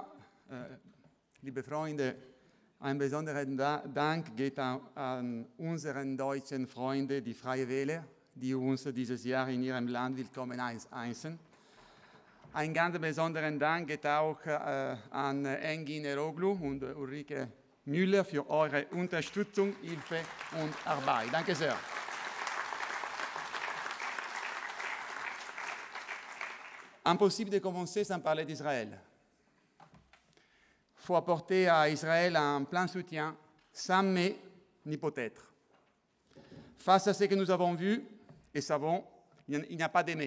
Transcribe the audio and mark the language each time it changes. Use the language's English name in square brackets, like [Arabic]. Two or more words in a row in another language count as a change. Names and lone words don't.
[German] Liebe Freunde, ein besonderen Dank geht an unseren deutschen Freunde, die Freie Wähler, die uns dieses Jahr in ihrem Land willkommen heißen. Einen ganz besonderen Dank geht auch an Engin Eroglu und Ulrike Müller für eure Unterstützung, Hilfe und Arbeit. Danke sehr. [French] Impossible de commencer sans parler d'Israël. Il faut apporter à Israël un plein soutien, sans mais ni peut-être. Face à ce que nous avons vu et savons, il n'y a pas d'aimé.